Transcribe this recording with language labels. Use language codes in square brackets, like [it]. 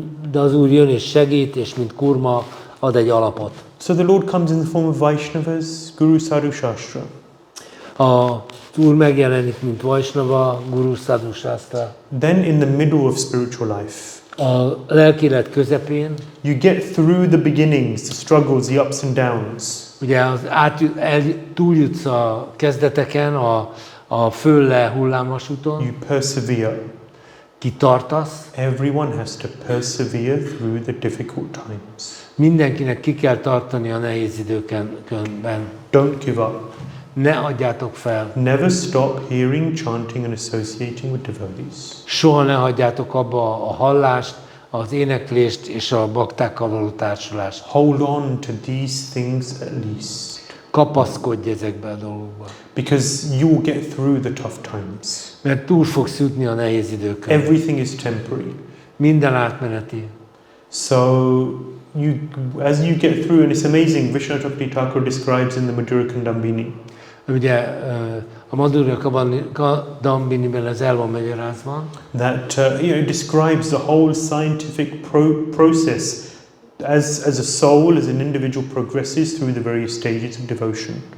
[hu] De az Úr jön és segít, és mint kurma ad egy alapot. [en] So the Lord comes in the form of Vaishnavas, Guru Sadhu Shastra. [hu] A Úr megjelenik, mint Vaishnava, Guru Sadhu Shastra. [en] Then in the middle of spiritual life, [hu] A lelkiélet közepén, [en] you get through the beginnings, the struggles, the ups and downs. [hu] ugye túljutsz a kezdeteken, a föl-le hullámvasúton, [en] You persevere. [hu] kitartasz, [en] Everyone has to persevere through the difficult times. [hu] Mindenkinek ki kell tartani a nehéz időkben. [en] Don't give up. [hu] Ne adjátok fel. [en] Never stop hearing, chanting and associating with devotees. [hu] Soha ne hagyjátok abba a hallást, az éneklést és a baktákkal való társulást. [en] Hold on to these things at least. [hu] Kapaszkodj ezekbe a dolgokba. [en] Because you will get through the tough times. [hu] Mert túl fogsz jutni a nehéz időkön. [en] Everything is temporary. [hu] Minden átmeneti. [en] So as you get through, and it's amazing, Vishnu Thakur describes in the Madhura Kadambini. [hu] Ugye a Madhura Kadambiniben ez el van magyarázva. [en] That it describes the whole scientific process as a soul, as an individual progresses through the various stages of devotion.